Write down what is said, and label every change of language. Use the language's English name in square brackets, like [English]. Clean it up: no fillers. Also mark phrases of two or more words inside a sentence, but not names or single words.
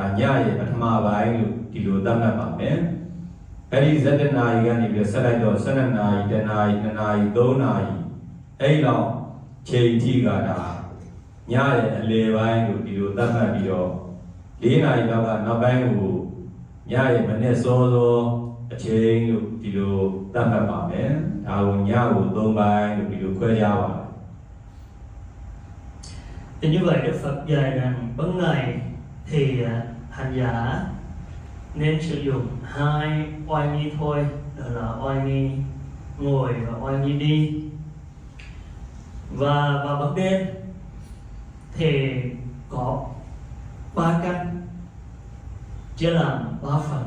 [Burmese] ညရဲ့ပထမပိုင်းလို့ဒီလိုသတ်မှတ်ပါမယ်အဲ့ဒီ17နာရီကနေပြီးဆက်လိုက်တော့12နာရီ10နာရီ2နာရီ3နာရီအဲ့လောက်ချိန်ထိကဒါညရဲ့အလယ်ပိုင်းလို့ဒီလိုသတ်မှတ်ပြီးတော့4နာရီလောက်ကနောက်ပိုင်းကိုညရဲ့မနေ့စောစောအချိန်လို့ဒီလိုသတ်မှတ်ပါမယ်ဒါကိုညကို3ပိုင်းလို့ဒီလိုခွဲခြားပါ [Vietnamese] Thì như vậy Đức Phật dạy rằng ban ngày thì hành giả nên sử dụng hai oai nghi thôi, đó là oai nghi ngồi và oai nghi đi. Và vào ban đêm thì có 3 canh chia làm 3 phần.